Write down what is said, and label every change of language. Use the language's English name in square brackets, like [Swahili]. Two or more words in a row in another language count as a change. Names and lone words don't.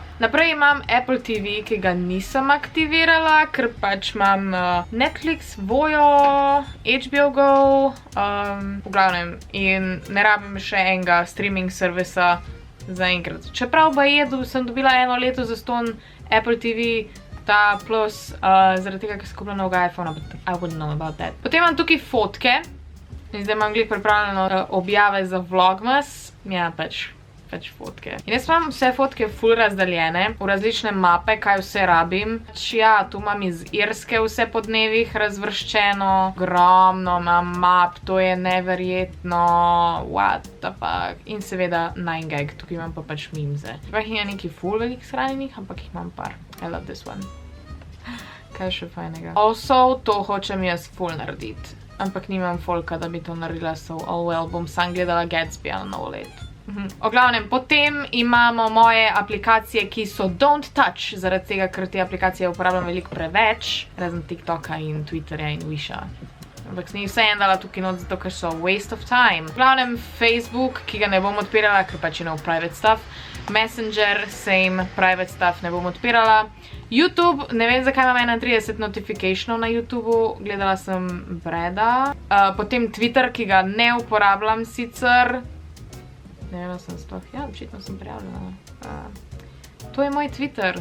[Slovenian] Naprej imam Apple TV, ki ga nisem aktivirala, ker pač imam Netflix, Vojo, HBO Go, v glavnem, in ne rabim še enega streaming servisa zaenkrat. Čeprav sem dobila eno leto zastonj Apple TV, ta plus, zaradi tega, ker sem kupila novega iPhona, [English] but I wouldn't know about that. [Slovenian] Potem imam tukaj fotke, in zdaj imam glih pripravljeno objave za Vlogmas, ja, pač fotke. In jaz imam vse fotke ful razdaljene, v različne mape, kaj vse rabim. Ja, tu imam iz Irske vse po dnevih razvrščeno, ogromno imam map, to je neverjetno, [English] what the fuck. [Slovenian] In seveda 9gag, tukaj imam pa pač mimze. Pa jih je neki ful velik shranjenih, ampak jih imam par. [English] I love this one. [Slovenian] Kaj še fajnega? Also, to hočem jaz ful narediti. Ampak nimam folka, da bi to naredila, [English] so all well, [Slovenian] bom sam gledala Gatsbyja na novo leto. O glavnem, potem imamo moje aplikacije, ki so [English] don't touch, [Slovenian] zaradi tega, ker te aplikacije uporabljam veliko preveč, razen TikToka in Twitterja in Wisha. Ampak sem jih vse en dala tukaj not, zato ker so [English] waste of time. [Slovenian] V glavnem, Facebook, ki ga ne bom odpirala, ker pač je [English] private stuff. [Slovenian] Messenger, same, [English] private stuff [Slovenian] ne bom odpirala. YouTube, ne vem, zakaj imam 31 notificationov na YouTubeu, gledala sem Breda. Potem Twitter, ki ga ne uporabljam sicer. Ne vem, sem sploh, ja, očitno sem prijavljena. To je moj Twitter.